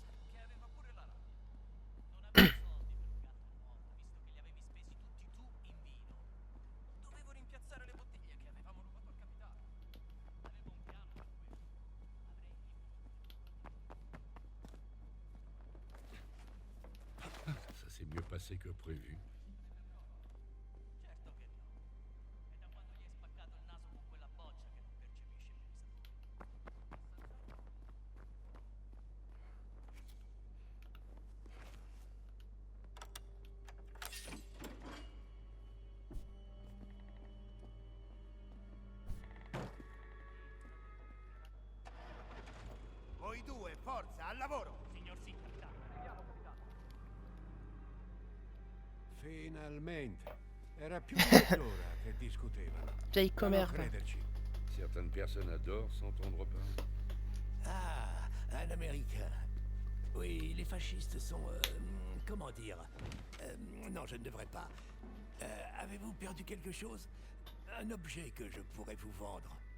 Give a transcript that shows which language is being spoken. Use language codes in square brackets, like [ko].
[it] Che aveva pure la rana. Non avevo soldi per un gatto nuovo, visto che li avevi spesi tutti tu in vino. Dovevo rimpiazzare le bottiglie che avevamo rubato al capitano. Avevo un piano per quello. [fr] Ça s'est mieux passé que prévu. [it] Certo che no. È da quando gli hai spaccato il naso con quella boccia che non percepisce più i sapori. Voi due, forza, al lavoro! Signor sì, capitano. Finalmente. Era più di mezz'ora che discutevano. [fr] vieille [it] Da non [fr] commère. [it] crederci. [fr] Certaines personnes adorent s'entendre parler. Ah, un Américain. Oui, les fascistes sont... comment dire non, je ne devrais pas. Avez-vous perdu quelque chose? Un objet que je pourrais vous vendre.